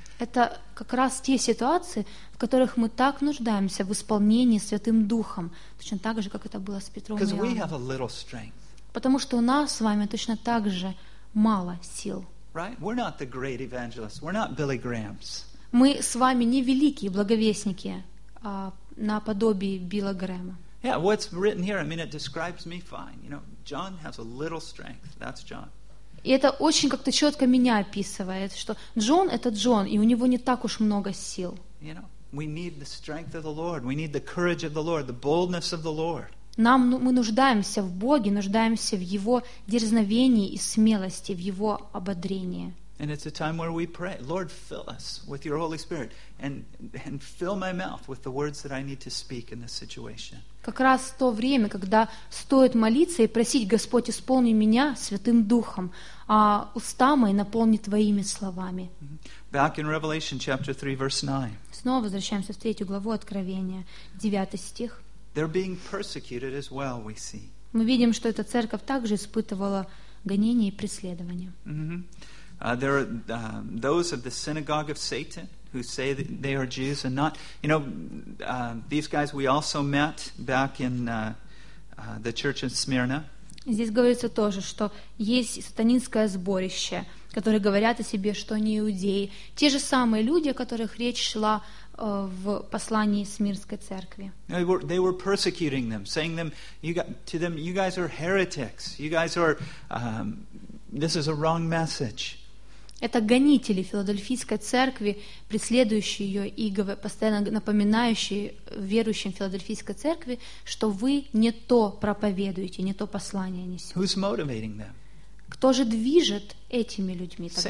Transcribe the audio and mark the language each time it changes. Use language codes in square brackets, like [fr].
[ru] Это как раз те ситуации, в которых мы так нуждаемся в исполнении Святым Духом, точно так же, как это было с Петром и Иоанном. [en] Because we have a little strength. [ru] Потому что у нас с вами точно так же мало сил. [en] Right? We're not the great evangelists. We're not Billy Grahams. [ru] Мы с вами не великие благовестники, а наподобие Билла Грэма. [en] Yeah, what's written here, I mean, it describes me fine. You know, John has a little strength. That's John. [ru] И это очень как-то четко меня описывает, что Джон — это Джон, и у него не так уж много сил. [en] You know, we need the strength of the Lord. We need the courage of the Lord, the boldness of the Lord. [ru] Нам, мы нуждаемся в Боге, нуждаемся в Его дерзновении и смелости, в Его ободрении. [en] And it's a time where we pray, Lord, fill us with your Holy Spirit and fill my mouth with the words that I need to speak in this situation. [ru] Как раз то время, когда стоит молиться и просить, Господь, исполни меня Святым Духом, а уста мои наполни Твоими словами. [en] Back in Revelation chapter 3, verse 9. [ru] Снова возвращаемся в третью главу Откровения, 9 стих. [en] They're being persecuted as well, we see. [ru] Мы видим, что эта церковь также испытывала гонения и преследования. [en] There are those of the synagogue of Satan who say that they are Jews and not. You know, these guys we also met back in the church in Smyrna. [ru] Здесь говорится тоже, что есть сатанинское сборище, которые говорят о себе, что они иудеи. Те же самые люди, о которых речь шла в послании Смирской церкви. [en] They were persecuting them, saying them, you got, to them, you guys are heretics. You guys are, this is a wrong message. [ru] Это гонители Филадельфийской церкви, преследующие ее и постоянно напоминающие верующим Филадельфийской церкви, что вы не то проповедуете, не то послание несете. [en] Who's motivating them? [ru] Кто же движет этими людьми тогда?